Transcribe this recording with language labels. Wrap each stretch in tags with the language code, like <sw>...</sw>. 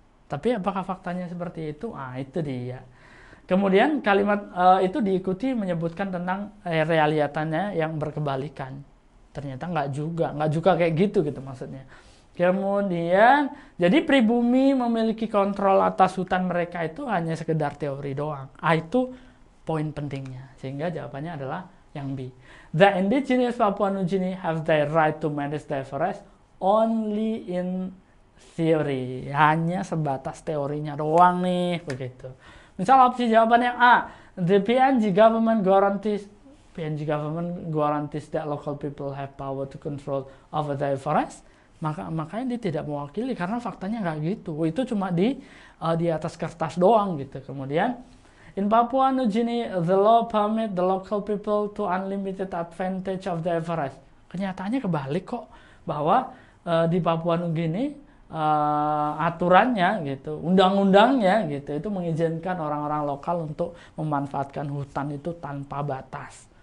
<id>Tapi apakah faktanya seperti itu? Itu dia. Kemudian kalimat itu diikuti menyebutkan tentang realitanya yang berkebalikan. Ternyata nggak juga kayak gitu maksudnya. Kemudian, jadi pribumi memiliki kontrol atas hutan mereka itu hanya sekedar teori doang. Itu poin pentingnya. Sehingga jawabannya adalah yang B.</id> <en>The indigenous Papua New Guinea have the right to manage their forest only in theory.</en> <id>Hanya sebatas teorinya doang nih, begitu. Misal opsi jawaban yang A,</id> <en>the PNG government guarantees that local people have power to control over their forest.</en> <id>Makanya dia tidak mewakili karena faktanya nggak gitu. Itu cuma di atas kertas doang gitu.</id> <en>Kemudian in Papua New Guinea, the law permit the local people to unlimited advantage of their forest.</en> <id>Kenyataannya kebalik kok, bahwa di Papua New Guinea aturannya gitu, undang-undangnya gitu, itu mengizinkan orang-orang lokal untuk memanfaatkan hutan itu tanpa batas.</id>